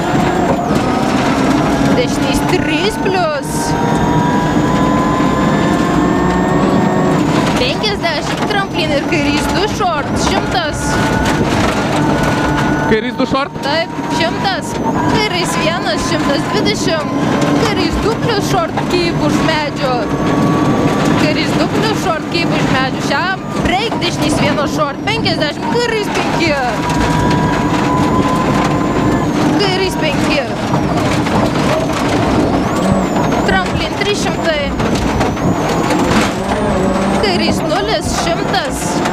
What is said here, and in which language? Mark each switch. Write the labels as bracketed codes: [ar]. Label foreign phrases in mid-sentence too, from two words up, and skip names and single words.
[lt] Dešinys 3 plus. 50, Ir kairys 2 short, 100. Kairys 2 short. Taip, 100. Kairys 1, 120. Kairys 2 [en] plus short keep [lt] už medžio. Kairys 2 [en] plus short keep [lt] už medžio. Šiam break dešinys 1 short, 50. Kairys 5. Kairys 5. Tramplin 300. Kairys 0, 100.